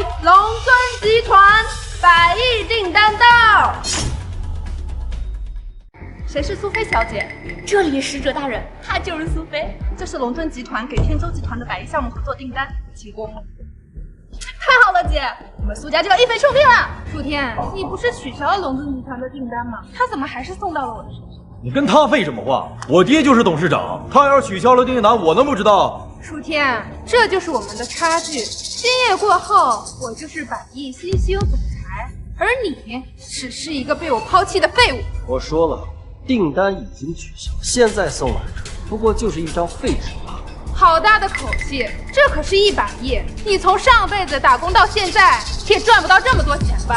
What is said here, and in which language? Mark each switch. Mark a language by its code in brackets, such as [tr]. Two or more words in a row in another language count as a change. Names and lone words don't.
[zh] 龍尊集團100億訂單到。誰是蘇菲小姐？這裡使者大人，她就是蘇菲。這是龍尊集團給天舟集團的100億項目合作訂單，請過目。太好了，姐，我們蘇家就要一飛沖天了。楚天，你不是取消了龍尊集團的訂單嗎？他怎麼還是送到了我的手上？你跟他廢什麼話？我爹就是董事長，他要是取消了訂單，我能不知道？楚天，這就是我們的差距。今夜過後，我就是100億新興總裁，而你只是一個被我拋棄的廢物。我說了，訂單已經取消，現在送來這不過就是一張廢紙罷了。好大的口氣，這可是100億！你從上輩子打工到現在，也賺不到這麼多錢吧？